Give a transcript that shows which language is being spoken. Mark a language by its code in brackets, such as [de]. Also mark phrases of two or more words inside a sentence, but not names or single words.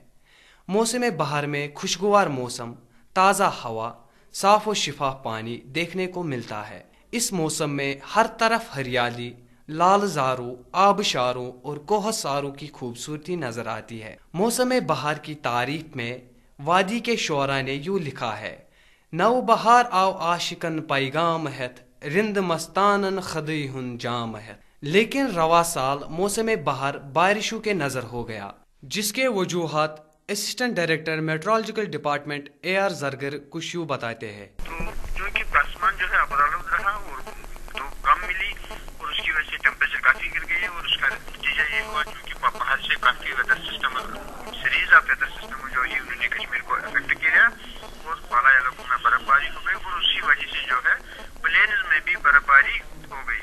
[ur] موسم بہار میں خوشگوار موسم, تازہ ہوا, صاف و شفاف پانی دیکھنے کو ملتا ہے. اس موسم میں ہر طرف ہریالی, لال زاروں, آبشاروں اور کوہساروں کی خوبصورتی نظر آتی ہے. موسم بہار کی تعریف میں وادی کے شعراء نے یوں لکھا ہے: [ks] نو بہار آو عاشقن پیغام ہیت, رند مستانن خدی ہن جام ہیت. [ur] لیکن رواں سال موسم بہار بارشوں کے نظر ہو گیا, جس کے وجوہات [en] Assistant Director Meteorological Department [ur] اے آر زرگر کچھ یوں بتاتے ہیں. تو چونکہ آسمان جو ہے ابرالود رہا اور تو کم ملی اور اس کی وجہ سے ٹیمپریچر کافی گر گئی, اور اس کا نتیجہ یہ ہوا کیونکہ باہر سے کافی [en] weather system, series of weather system [ur] جو ہے انہوں نے کشمیر کو افیکٹ کیا اور بالا علاقوں میں برف باری ہو گئی, اور اسی وجہ سے جو ہے پلینز میں بھی برف باری ہو گئی.